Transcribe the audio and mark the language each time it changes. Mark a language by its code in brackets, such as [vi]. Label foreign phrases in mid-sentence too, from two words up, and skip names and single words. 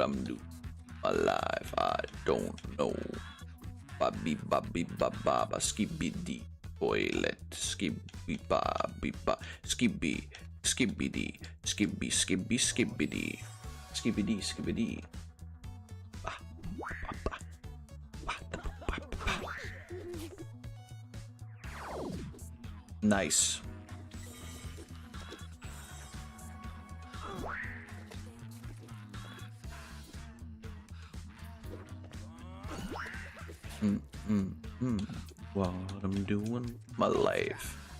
[en] I'm doing my life, I don't know. Babby babby baba skibidi toilet skibby babby ba skibby skibbity skibby skibby skibbity skibbity skibbity. Nice. What I'm doing, my life.